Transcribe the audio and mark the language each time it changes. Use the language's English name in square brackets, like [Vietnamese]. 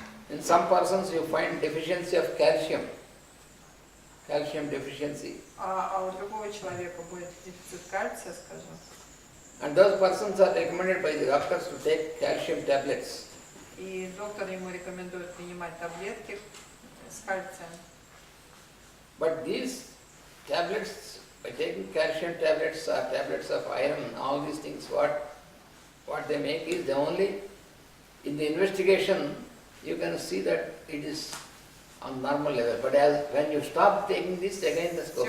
[English] in some persons you find deficiency of calcium deficiency, [Russian] а у другого человека будет дефицит кальция, скажем, [English] and those persons are recommended by the doctors to take calcium tablets. [Russian] и доктор ему рекомендует принимать таблетки с кальцием. [English] But these tablets, by taking calcium tablets or tablets of iron, all these things, what they make is they only, in the investigation, you can see that it is on normal level. But when you stop taking this, again the scores